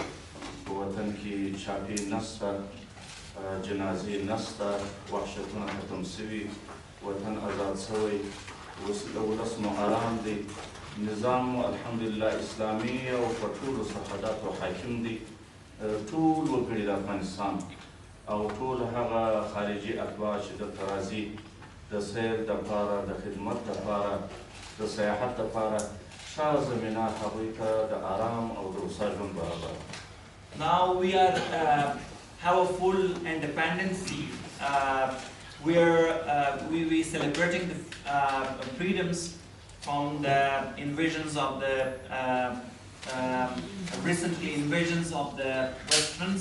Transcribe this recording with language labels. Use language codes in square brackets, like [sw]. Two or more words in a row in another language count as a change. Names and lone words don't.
[ps] په وطن کې چاپي نسته، جنازې نسته، وحشتونه ختم سوي، وطن آزاد سوی، اوس د ولس مو ارام دی، نظام مو الحمدلله اسلامي او په ټولو سرحداتو حاکم دی. ټول وګړي د افغانستان او ټول هغه خارجي اتباع چې دلته راځي د سیر دپاره، د خدمت دپاره، د سیاحت دپاره، ښه زمینه هغوی ته د آرام او د هوسا ژوند برابر. [en] Now we are have a full independency where we celebrating the freedoms from the invasions of the recently invasions of the Westerns.